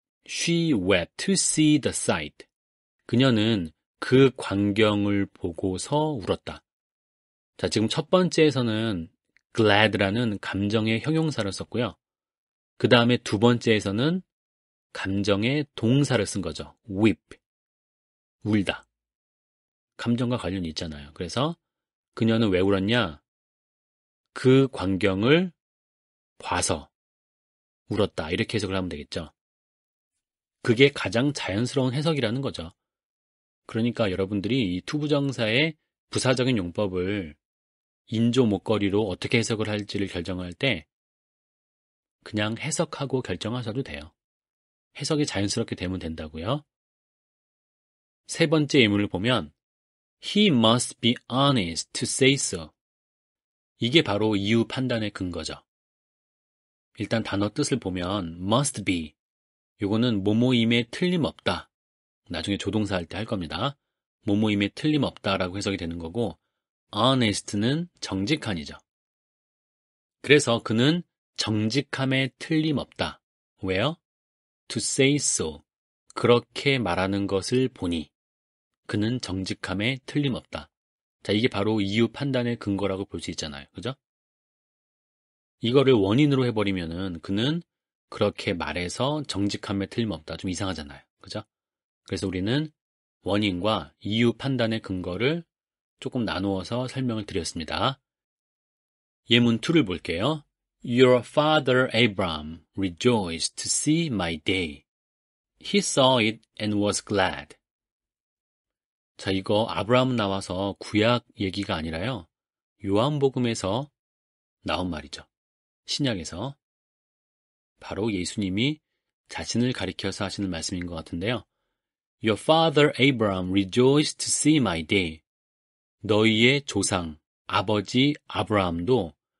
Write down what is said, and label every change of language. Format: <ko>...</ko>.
<en>She wept to see the sight.</en> <ko>그녀는 그 광경을 보고서 울었다. 자, 지금 첫 번째에서는 glad라는 감정의 형용사를 썼고요. 그 다음에 두 번째에서는 감정의 동사를 쓴 거죠. weep. 울다. 감정과 관련이 있잖아요. 그래서 그녀는 왜 울었냐? 그 광경을 봐서 울었다. 이렇게 해석을 하면 되겠죠. 그게 가장 자연스러운 해석이라는 거죠. 그러니까 여러분들이 이 투부정사의 부사적인 용법을 인조 목걸이로 어떻게 해석을 할지를 결정할 때 그냥 해석하고 결정하셔도 돼요. 해석이 자연스럽게 되면 된다고요. 세 번째 예문을 보면</ko> <en>He must be honest to say so.</en> <ko>이게 바로 이유 판단의 근거죠. 일단 단어 뜻을 보면 must be. 요거는 뭐뭐임에 틀림없다. 나중에 조동사 할 때 할 겁니다. 뭐뭐임에 틀림없다라고 해석이 되는 거고 honest는 정직한이죠. 그래서 그는 정직함에 틀림없다. 왜요?</ko> <en>To say so.</en> <ko>그렇게 말하는 것을 보니 그는 정직함에 틀림없다. 자, 이게 바로 이유 판단의 근거라고 볼 수 있잖아요. 그죠? 이거를 원인으로 해버리면은 그는 그렇게 말해서 정직함에 틀림없다. 좀 이상하잖아요. 그죠? 그래서 우리는 원인과 이유 판단의 근거를 조금 나누어서 설명을 드렸습니다. 예문 2를 볼게요.</ko> <en>Your father Abraham rejoiced to see my day. He saw it and was glad.</en> <ko>자, 이거 아브라함 나와서 구약 얘기가 아니라요. 요한복음에서 나온 말이죠. 신약에서. 바로 예수님이 자신을 가리켜서 하시는 말씀인 것 같은데요.</ko> <en>Your father Abraham rejoiced to see my day.</en> <ko>너희의 조상, 아버지 아브라함도</ko>